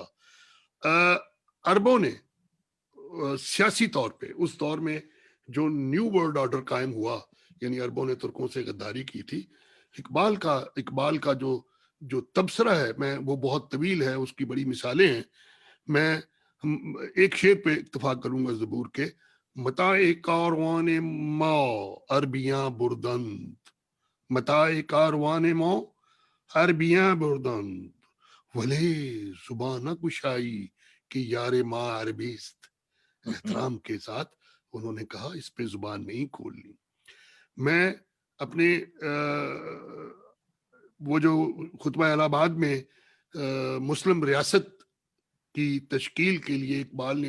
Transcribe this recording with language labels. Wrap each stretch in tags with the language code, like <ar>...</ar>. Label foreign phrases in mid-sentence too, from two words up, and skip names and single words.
<ur>عربوں نے سیاسی طور پہ اس دور میں جو</ur> <en>New World Order</en> <ur>قائم ہوا, یعنی عربوں نے ترکوں سے غداری کی تھی. اقبال کا جو تبصرہ ہے, میں وہ بہت طویل ہے, اس کی بڑی مثالیں ہیں. میں ایک شعر پہ اتفاق کروں گا زبور کے,</ur> <fa>متاع کاروان ما عربیاں بردند, متاع کاروان ما عربیاں بردند, ولے زبان نہ گشائی کہ یار ما عربیست.</fa> <ur>احترام کے ساتھ انہوں نے کہا اس پہ زبان نہیں کھولنی. میں اپنے وہ جو خطبہ الہ آباد میں مسلم ریاست کی تشکیل کے لیے اقبال نے</ur>